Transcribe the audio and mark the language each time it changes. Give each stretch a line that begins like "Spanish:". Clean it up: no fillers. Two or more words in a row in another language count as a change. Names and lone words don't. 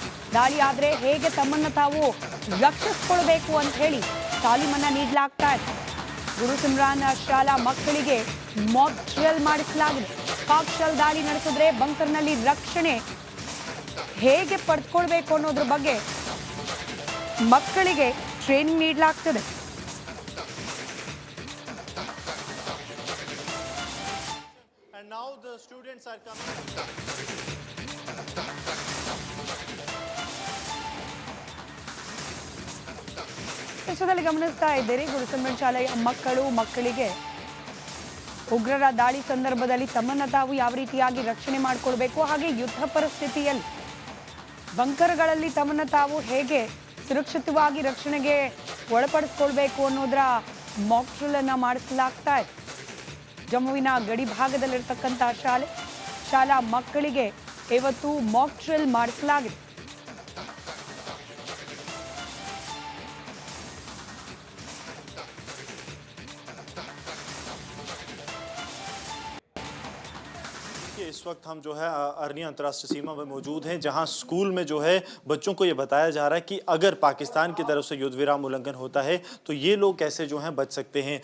Kannada: ದಾಳಿ ಆದ್ರೆ ಹೇಗೆ ತಮ್ಮನ್ನ ತಾವು ರಕ್ಷಿಸಿಕೊಳ್ಬೇಕು ಅಂತ ಹೇಳಿ ತಾಲೀಮನ್ನ ನೀಡಲಾಗ್ತಾ ಇದೆ. ಗುರುಸಿಮ್ರಾನ್ ಶಾಲಾ ಮಕ್ಕಳಿಗೆ
English: mock drill
Kannada: ಮಾಡಿಸಲಾಗಿದೆ. ಪಾಕ್ ಶೆಲ್ ದಾಳಿ ನಡೆಸಿದ್ರೆ ಬಂಕರ್ನಲ್ಲಿ ರಕ್ಷಣೆ ಹೇಗೆ ಪಡೆದುಕೊಳ್ಬೇಕು ಅನ್ನೋದ್ರ ಬಗ್ಗೆ ಮಕ್ಕಳಿಗೆ ಟ್ರೈನಿಂಗ್ ನೀಡಲಾಗ್ತದೆ.
English: And now the students are coming.
Kannada: ದೇಶದಲ್ಲಿ ಗಮನಿಸ್ತಾ ಇದ್ದೀರಿ, ಗುರುಸಿಮ್ರಾನ್ ಶಾಲೆಯ ಮಕ್ಕಳಿಗೆ ಉಗ್ರರ ದಾಳಿ ಸಂದರ್ಭದಲ್ಲಿ ತಮ್ಮನ್ನ ತಾವು ಯಾವ ರೀತಿಯಾಗಿ ರಕ್ಷಣೆ ಮಾಡಿಕೊಳ್ಬೇಕು, ಹಾಗೆ ಯುದ್ಧ ಪರಿಸ್ಥಿತಿಯಲ್ಲಿ ಬಂಕರ್ಗಳಲ್ಲಿ ತಮ್ಮನ್ನ ತಾವು ಹೇಗೆ ಸುರಕ್ಷಿತವಾಗಿ ರಕ್ಷಣೆಗೆ ಒಳಪಡಿಸ್ಕೊಳ್ಬೇಕು ಅನ್ನೋದರ
English: mock drill
Kannada: ಅನ್ನ ಮಾಡಿಸಲಾಗ್ತಾ ಇದೆ. ಜಮ್ಮುವಿನ ಗಡಿ ಭಾಗದಲ್ಲಿರ್ತಕ್ಕಂಥ ಶಾಲಾ ಮಕ್ಕಳಿಗೆ ಇವತ್ತು
English: mock drill
Kannada: ಮಾಡಿಸಲಾಗಿದೆ.
Hindi: इस वक्त हम जो है अरनी अंतर्राष्ट्रीय सीमा में मौजूद हैं, जहां स्कूल में जो है बच्चों को ये बताया जा रहा है कि अगर पाकिस्तान की तरफ से युद्ध विराम उल्लंघन होता है तो ये लोग कैसे जो हैं बच सकते हैं।